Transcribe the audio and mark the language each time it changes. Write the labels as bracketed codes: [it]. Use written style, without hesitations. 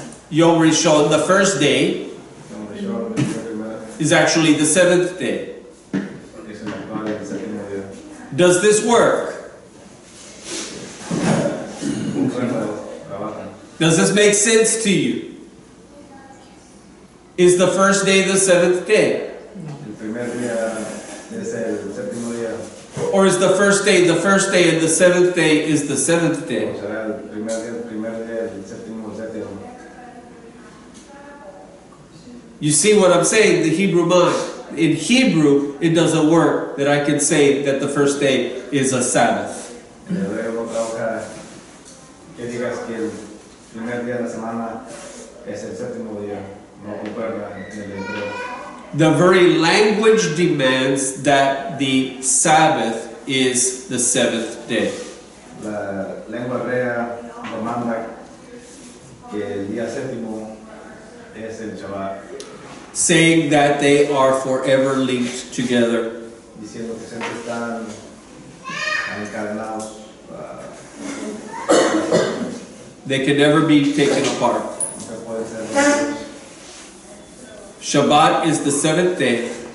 [en] Yom Rishon, the first day, [es] Yom Rishon es el primero, [en] is actually the seventh day. [es] es el actual el séptimo día. [en] Does this work? [es] Trabajan. [en] Does this make sense to you? Is the first day the seventh day? [es] El primer día es el séptimo día, [en] Or is the first day and the seventh day is the seventh [es] o [en] day? [es] será el primer día, el séptimo, el séptimo. [en] You see what I'm saying? The Hebrew mind. In Hebrew, it doesn't work that I can say that the first day is a Sabbath. [es] En hebreo no trabaja que digas que el primer día de la semana es el séptimo día, no concuerda en el hebreo. [en] The very language demands that the Sabbath is the seventh day. [es] La lengua hebrea demanda que el día séptimo es el Shabbat, [en] Saying that they are forever linked together. [es] diciendo que siempre están encadenados. [en] They can never be taken apart. [es] Nunca puede ser dos. [en] Shabbat is the seventh day.